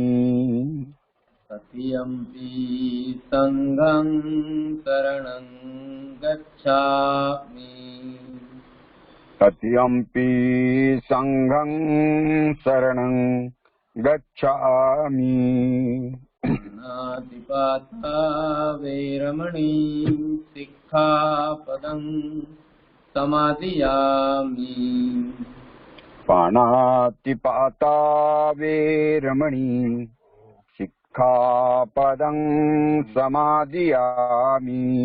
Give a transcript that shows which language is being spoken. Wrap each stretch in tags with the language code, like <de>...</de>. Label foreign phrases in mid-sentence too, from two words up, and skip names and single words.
<pi>तृतीयम्पि संघं शरणं गच्छामि तृतीयम्पि संघं शरणं गच्छामि नातिपाता वैरमणि सिक्खापदं समादियामि पाणातिपाता वैरमणि सिक्खापदं समादियामि</pi>